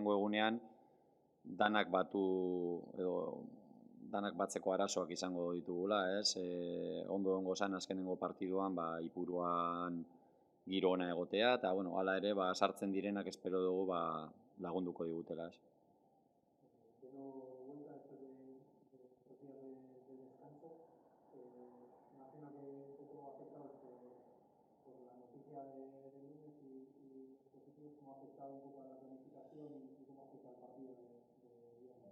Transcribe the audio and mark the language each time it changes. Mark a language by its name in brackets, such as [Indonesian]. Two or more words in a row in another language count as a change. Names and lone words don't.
[Basque] Urteko azkenengo egunean, danak batu edo danak batzeko arazoak izango ditugula, ez? Ondo egongo zen azkenengo partiduan, Ipuruan giro ona egotea, eta, bueno, hala ere, sartzen direnak espero dugu, lagunduko digutela, ez? [Spanish] Lleno de vuelta después de estos días de descanso. Imagino que todo ha afectado por la noticia del lunes y los positivos, cómo ha afectado un poco a la planificación y cómo afecta al partido de viernes.